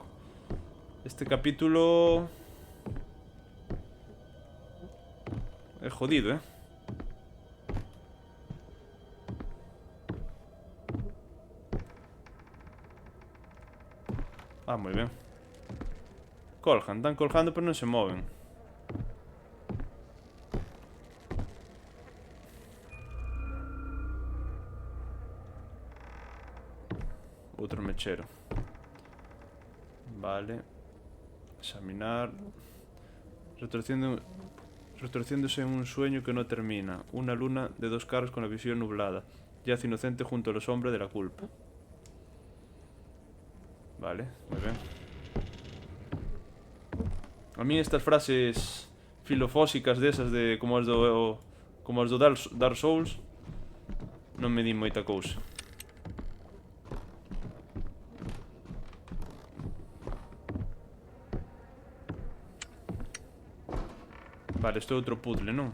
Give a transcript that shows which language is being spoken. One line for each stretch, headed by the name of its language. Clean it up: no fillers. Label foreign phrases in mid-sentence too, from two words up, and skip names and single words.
Galician: Este capítulo é jodido, Ah, moi ben. Colgan, están colgando pero non se moven. Outro mechero. Vale. Examinar.
Spanish: Retorciéndose en un sueño que no termina. Una luna de dos caras con la visión nublada. Yace inocente junto a los hombres de la culpa. Vale,
Galician: moi ben. A mí estas frases filofósicas desas de como as do Dark Souls non me din moita cousa. Vale, isto é outro puzzle, non?